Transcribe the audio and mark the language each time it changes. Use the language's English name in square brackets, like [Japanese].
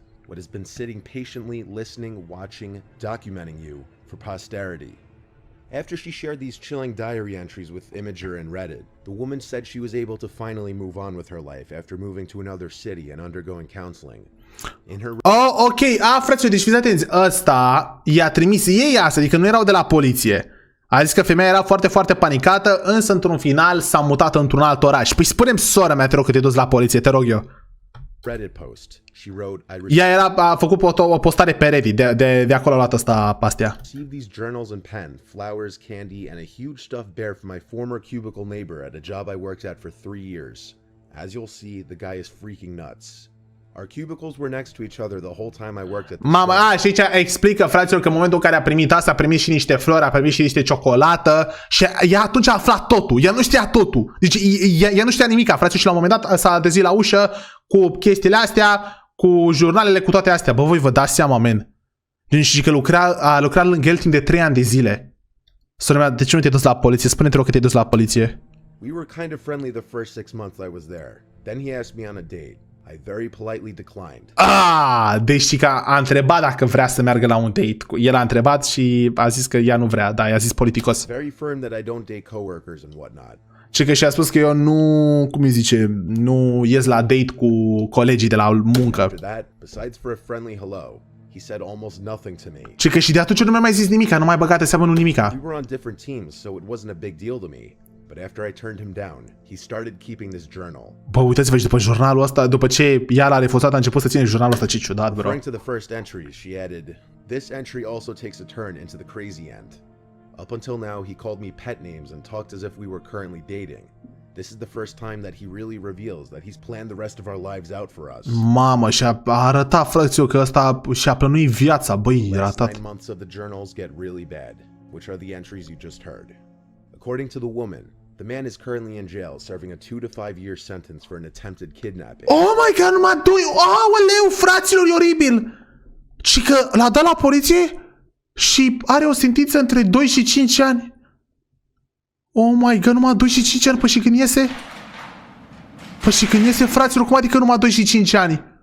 [English] What has been sitting patiently, listening, watching, documenting you for posterity. After she shared these chilling diary entries with Imager and Reddit, the woman said she was able to finally move on with her life after moving to another city and undergoing counseling. In her [Romanian] Oh, ok, frate, deci fiți atenți, ăsta i-a trimis ei asta, adică nu erau de la poliție. A zis că femeia era foarte, foarte panicată, însă într-un final s-a mutat într-un alt oraș. Păi spune-mi, sora mea, te rog, că te-ai dus la poliție, te rog eu. [English] Reddit post, she wrote, [Romanian] Ea a făcut o postare pe Reddit, de acolo a luat ăsta pastia. [English] received these journals and pen, flowers, candy, and a huge stuffed bear from my former cubicle neighbor at a job I worked at for 3 years. As you'll see, the guy is freaking nuts. Our cubicles were next to each other the whole time I worked at the [Romanian] Mama, [English] store. [Romanian] și aici explică, fraților, că în momentul în care a primit asta, a primit și niște flori, a primit și niște ciocolată și ea atunci a aflat totul. Ea nu știa totul. Deci ea nu știa nimica, fraților, și la un moment dat s-a trezit la ușă cu chestiile astea, cu jurnalele, cu toate astea. Bă, voi vă dați seama, men. Deci și că a lucrat lângă el timp de 3 ani de zile. Sora mea, de ce nu te-ai dus la poliție? Spune-te, rog, că te-ai dus la poliție. [English] We were kind of friendly the first 6 months I was there. Then he asked me on a date. I very politely declined. [Romanian] Deci că a întrebat dacă vrea să meargă la un date. El a întrebat și a zis că ea nu vrea, da, i-a zis politicos. [English] Very firm that I don't date coworkers and whatnot. [Romanian] Și că și-a spus că eu nu, cum îi zice, nu ies la date cu colegii de la muncă. [English] After that, besides for a friendly hello, he said almost nothing to me. [Romanian] Și că și de atunci nu mi-a mai zis nimica, nu mai băgate seamă nu nimica. [English] We were on different teams, so it wasn't a big deal to me. But after I turned him down, he started keeping this journal. [Romanian] Bă, uitați-vă și după jurnalul ăsta, după ce ea l-a refuzat, a început să ține jurnalul ăsta, ce ciudat, bro. [English] Referring to the first entry, she added, "This entry also takes a turn into the crazy end. Up until now, he called me pet names and talked as if we were currently dating. This is the first time that he really reveals that he's planned the rest of our lives out for us." [Romanian] Mamă, și-a arătat, frățiu, că ăsta și-a plănuit viața, băi, [English] The last [Romanian] ratat. [English] 9 months of the journals get really bad, which are the entries you just heard. According to the woman, the man is currently in jail serving a 2 to 5 year sentence for an attempted kidnapping. Oh my god, [Romanian] numai 2, aoleu, fraților, e oribil. Și că l-a dat la poliție și are o sentință între 2 și 5 ani. [English] Oh my god, [Romanian] numai 25 ani, păi și când iese? Păi și când iese, fraților, cum adică numai 25 ani?